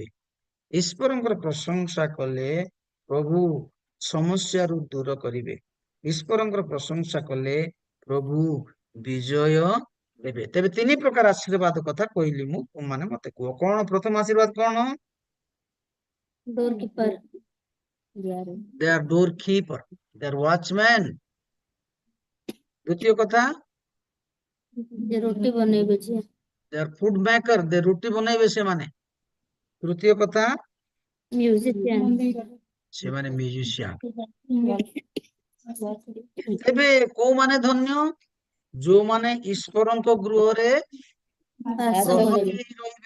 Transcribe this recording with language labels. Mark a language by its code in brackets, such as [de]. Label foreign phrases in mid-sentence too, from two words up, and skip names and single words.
[or] ଈଶ୍ୱରଙ୍କର ପ୍ରଶଂସା କଲେ ପ୍ରଭୁ ସମସ୍ୟାରୁ ଦୂର କରିବେ। ଈଶ୍ୱରଙ୍କର ପ୍ରଶଂସା କଲେ ପ୍ରଭୁ ବିଜୟ ଦେବେ। ତେବେ 3 ପ୍ରକାର ଆଶୀର୍ବାଦ କଥା କହିଲି ମୁଁ, ମାନେ ମତେ କୁହ କଣ ପ୍ରଥମ ଆଶୀର୍ବାଦ କଣ? [en] door keeper. They are doorkeeper, they are watchman। [or] ଦ୍ୱିତୀୟ କଥା ଯେ ରୁଟି ବନେଇବେ ଯିଏ। [en] they are food maker, they [or] ରୁଟି ବନେଇବେ ସେମାନେ। ତୃତୀୟ କଥା ମ୍ୟୁଜିସିଆନ। ସେମାନେ ମ୍ୟୁଜିସିଆନ। ତେବେ କୋଉମାନେ ଧନ୍ୟ? ଯୋଉମାନେ ଈଶ୍ୱରଙ୍କ ଗୃହରେ ପ୍ରହରୀ ରହିବେ।